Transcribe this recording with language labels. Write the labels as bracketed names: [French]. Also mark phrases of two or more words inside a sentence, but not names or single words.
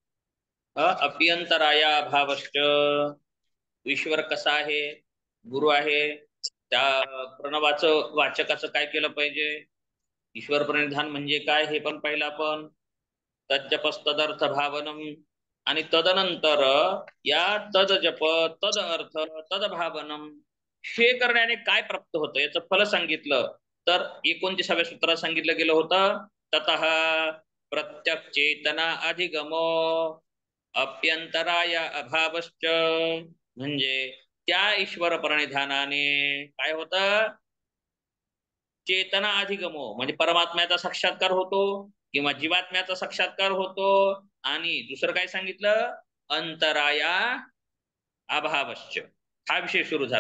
[Sanskrit] अप्यंतराया भावश्च, [Marathi] ईश्वर कसा आहे, गुरु आहे, त्या प्रणवाचं वाचकाचं काय केलं पाहिजे, ईश्वर प्रणिधान म्हणजे काय हे पण पाहिलं आपण. [Sanskrit] तज्जपस्तदर्थ भावनम, [Marathi] आणि तदनंतर या [Sanskrit] तद जप तद अर्थ तद भावनम [Marathi] हे करण्याने काय प्राप्त होतं याचं फल सांगितलं. तर 29व्या सूत्रात सांगितलं गेलं होतं, [Sanskrit] ततः प्रत्यक् चेतना अधिगमो अप्यंतराय अभावश्च, [Marathi] म्हणजे त्या ईश्वर प्रणिधानाने काय होतं? [Sanskrit] चेतना अधिगमो [Marathi] म्हणजे परमात्म्याचा साक्षात्कार होतो किंवा जीवात्म्याचा साक्षात्कार होतो. आणि दुसरं काय सांगितलं? [Sanskrit] अंतराया अभावश्च, [Marathi] हा विषय सुरू झाला.